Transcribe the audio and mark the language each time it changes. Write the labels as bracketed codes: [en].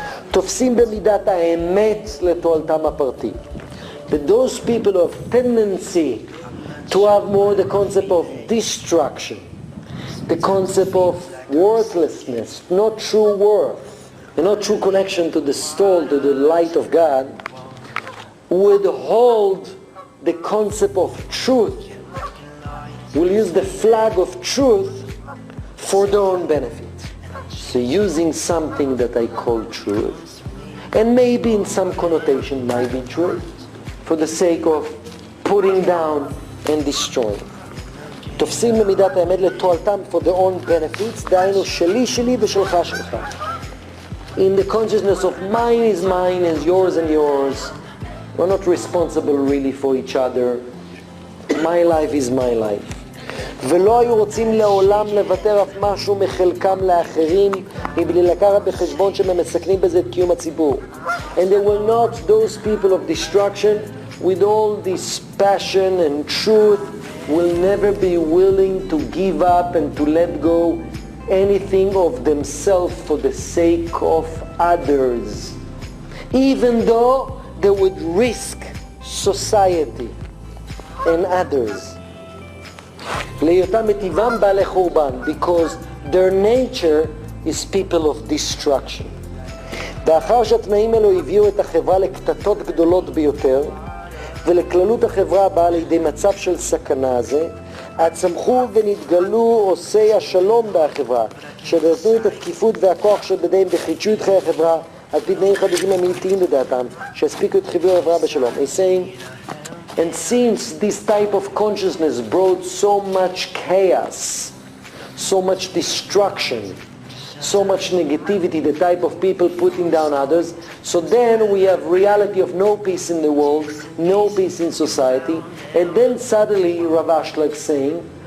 [he] תופסים במידת האמת לתועלתם הפרטי. [en] But those people of tendency to have more the concept of destruction, the concept of worthlessness, not true worth, and not true connection to the soul, to the light of God, would hold the concept of truth, will use the flag of truth for their own benefit. So using something that I call truth, and maybe in some connotation might be truth, for the sake of putting down and destroying. [he] תופסים במידת האמת לתועלתם [en] for their own benefits, [he] דהיינו שלי שלי ושלך שלך. [en] In the consciousness of mine is mine and yours and yours. We're not responsible really for each other. My life is my life. [he] ולא היו רוצים לעולם לוותר אף משהו מחלקם לאחרים מבלי לקחת בחשבון שהם מסכנים בזה את קיום הציבור. [en] And they were not those people of destruction with all this passion and truth will never be willing to give up and to let go anything of themselves for the sake of others, even though they would risk society and others. [he] להיותם מטבעם בעלי חורבן, [en] because their nature is people of destruction. [he] לאחר שהתנאים האלו הביאו את החברה לקטטות גדולות ביותר, ולכללות החברה הבאה לידי מצב של סכנה הזה, הצמחו ונתגלו עושי השלום בחברה, שנתנו את התקיפות והכוח שבידיהם בחידשו את חיי החברה, על פי תנאים חדשים אמיתיים לדעתם, שהספיקו את חיבור החברה בשלום. [en] He's saying, and since this type of consciousness brought so much chaos, so much destruction, so much negativity, the type of people putting down others, so then we have reality of no peace in the world, no peace in society, and then suddenly Rav Ashlag saying,